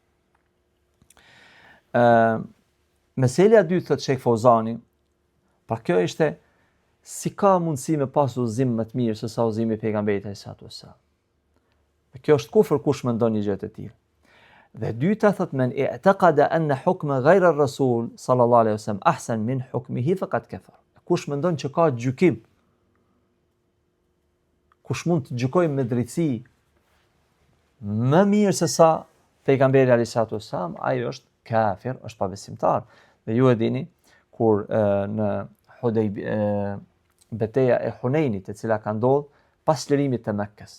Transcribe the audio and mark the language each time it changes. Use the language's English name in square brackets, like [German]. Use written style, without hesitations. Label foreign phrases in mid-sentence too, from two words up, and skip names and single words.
[Albanian] Mesela e dytë thotë Sheikh Fauzani, pra kjo ishte si ka mundësi me pas udhëzim më të mirë se sa udhëzimi i pejgamberit [Arabic] عليه الصلاة والسلام. [Albanian] Kjo është kufër kush mendon një gjë të tillë. Dhe dyta thotë [Arabic] من اعتقد أن حكم غير الرسول صلى الله عليه وسلم أحسن من حكمه فقد كفر. [Albanian] Kush mendon që ka gjykim, kush mund të gjykojë me drejtësi më mirë se sa pejgamberi [Arabic] عليه الصلاة والسلام, [Albanian] ai është kafir, është pabesimtar. Dhe ju e dini kur në betejë e Hunenit, e cila ka ndodhur pas lirimit të Mekkës.